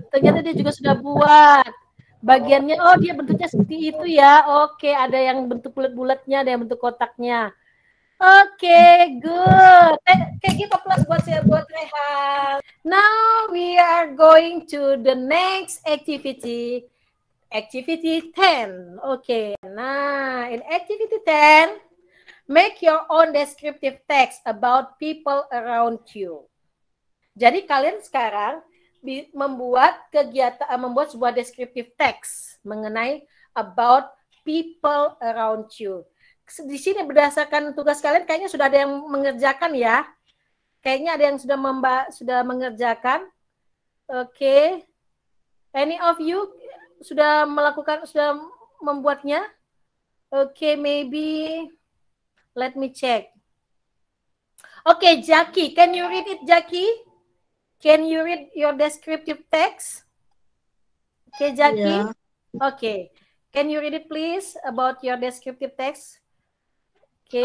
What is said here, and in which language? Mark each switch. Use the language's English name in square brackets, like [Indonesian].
[Indonesian] Ternyata dia juga sudah buat bagiannya. Oh, dia bentuknya seperti itu ya. Oke, ada yang bentuk bulat-bulatnya, ada yang bentuk kotaknya. [English] Oke, good. Give a plus [Indonesian] buat [English] Rehan. Now we are going to the next activity. Activity 10. Oke. Nah, in activity 10, make your own descriptive text about people around you. [Indonesian] Jadi kalian sekarang membuat sebuah descriptive text mengenai [English] about people around you. [Indonesian] Di sini berdasarkan tugas kalian kayaknya sudah ada yang mengerjakan ya. Kayaknya ada yang sudah mengerjakan. Oke. [English] Any of you [Indonesian] sudah membuatnya? [English] Oke, maybe let me check. Oke, Jackie, can you read it, Jackie? Can you read your descriptive text? Okay, Jackie? Yeah. Okay. Can you read it, please, about your descriptive text? Okay.